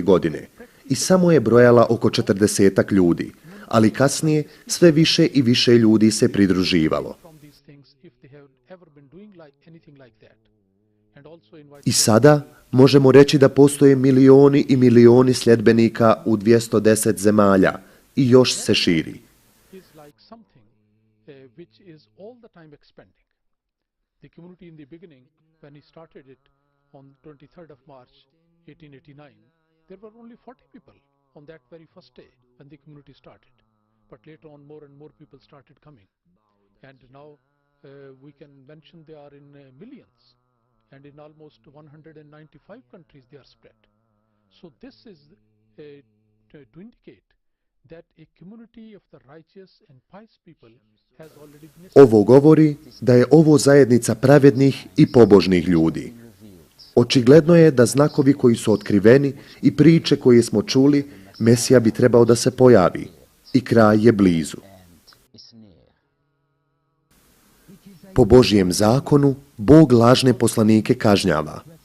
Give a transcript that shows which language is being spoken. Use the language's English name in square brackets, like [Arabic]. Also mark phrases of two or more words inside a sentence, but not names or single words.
[Bosnian] godine i samo je brojala oko 40 ljudi, ali kasnije sve više i više ljudi se pridruživalo. I sada možemo reći da postoje milioni i milioni sljedbenika u 210 zemalja i još se širi. [English] The community in the beginning, when he started it on 23rd of March 1889, there were only 40 people on that very first day when the community started. But later on, more and more people started coming. And now we can mention they are in millions. And in almost 195 countries they are spread. So this is to indicate that a community of the righteous and pious people has already been established. [Bosnian] Ovo govori da je ovo zajednica pravednih i pobožnih ljudi. Očigledno je da znakovi koji su otkriveni i priče koje smo čuli, Mesija bi trebao da se pojavi i kraj je blizu. Po Božijem zakonu, Bog lažne poslanike kažnjava.